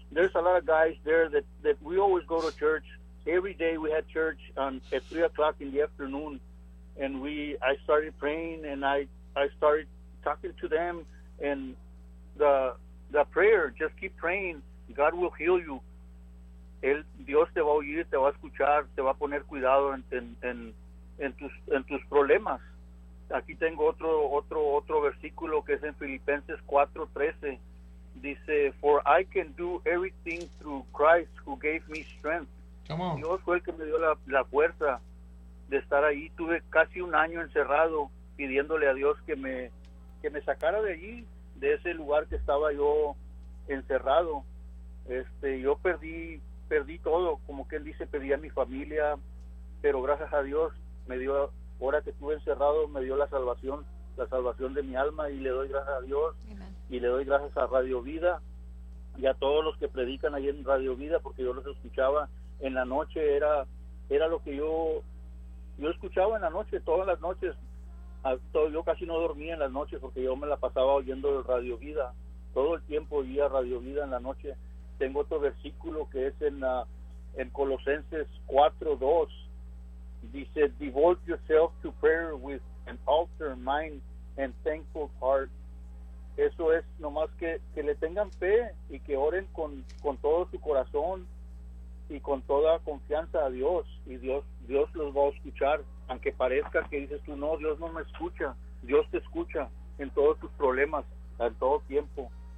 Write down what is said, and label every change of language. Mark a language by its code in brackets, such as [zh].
[en] There's a lot of guys there that we always go to church. Every day we had church at 3 o'clock in the afternoon, and I started praying, and I started talking to them, and the prayer, just keep praying, God will heal you. [es] El Dios te va a oír, te va a escuchar, te va a poner cuidado en tus problemas. Aquí tengo otro versículo que es en Filipenses 4:13. Dice, [en] for I can do everything through Christ who gave me strength. [es] Dios fue el que me dio la fuerza de estar ahí. Tuve casi un año encerrado pidiéndole a Dios que me sacara de allí, de ese lugar que estaba yo encerrado. Yo perdí todo, como quien dice, perdí a mi familia, pero gracias a Dios me dio, ahora que estuve encerrado, me dio la salvación de mi alma, y le doy gracias a Dios. Amen. Y le doy gracias a Radio Vida y a todos los que predican ahí en Radio Vida, porque yo los escuchaba en la noche, era lo que yo escuchaba en la noche, todas las noches. Yo casi no dormía en las noches porque yo me la pasaba oyendo Radio Vida. Todo el tiempo oía Radio Vida en la noche. Tengo otro versículo que es en Colosenses 4:2. Dice, [en] devote yourself to prayer with an altered mind and thankful heart. [es] Eso es nomás que le tengan fe y que oren con todo su corazón y con toda confianza a Dios, y Dios los va a escuchar, aunque parezca que dices tú, no, Dios no me escucha. Dios te escucha en todos tus problemas, en todo tiempo.